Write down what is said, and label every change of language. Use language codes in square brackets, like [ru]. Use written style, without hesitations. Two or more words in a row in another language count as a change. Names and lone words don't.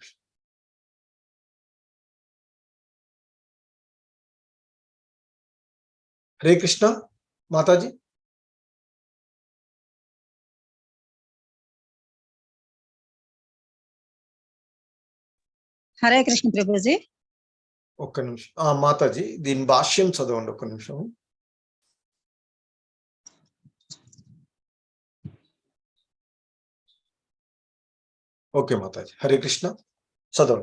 [te] నేను ఒక్క నిమిషం. [hi] हरे कृष्णा माता जी। [te] హరే కృష్ణ ప్రభుజీ. ఒక్క నిమిషం మాతాజీ, దీని భాష్యం చదవండి ఒక్క నిమిషం. ఓకే మాతాజీ, హరే కృష్ణ చదవండి.